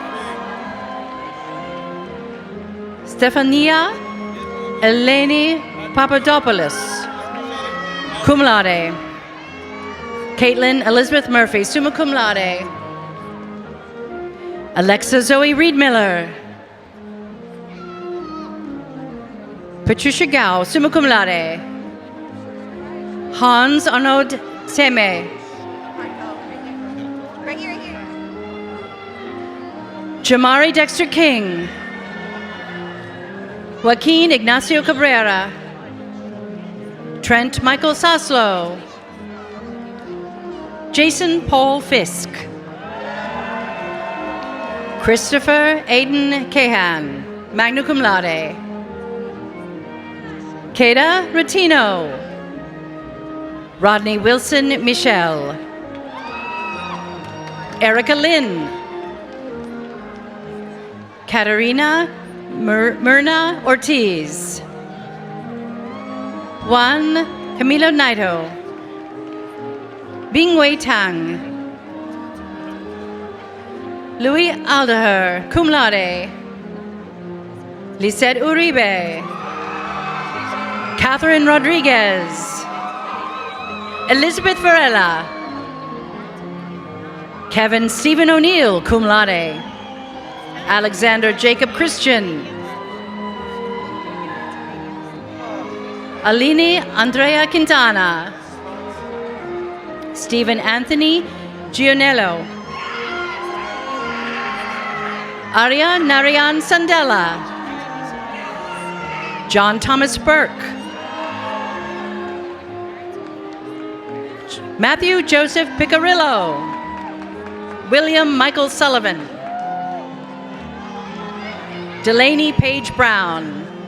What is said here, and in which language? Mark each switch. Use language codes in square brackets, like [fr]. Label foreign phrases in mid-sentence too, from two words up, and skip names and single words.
[en] Stefania Eleni Papadopoulos, [la] cum laude. [en] Caitlin Elizabeth Murphy, [la] summa cum laude. [en] Alexa Zoe Reed Miller. Patricia Gao, [la] summa cum laude. [en] Hans Arnaud Seme. Jamari Dexter King. Joaquin Ignacio Cabrera. Trent Michael Soslow. Jason Paul Fisk. Christopher Aiden Cahan, [la] magna cum laude. [en] Keda Ratino. Rodney Wilson Michelle. Erica Lynn. Katerina Myrna Ortiz. Juan Camilo Naito. Bingwei Tang. Louis Aldaher, [la] cum laude. [en] Lisette Uribe. Catherine Rodriguez. Elizabeth Varela. Kevin Stephen O'Neill, [la] cum laude. [en] Alexander Jacob Christian. Aline Andrea Quintana. Stephen Anthony Gionello. Arya Narayan Sandela. John Thomas Burke. Matthew Joseph Picarillo. William Michael Sullivan. Delaney Page Brown.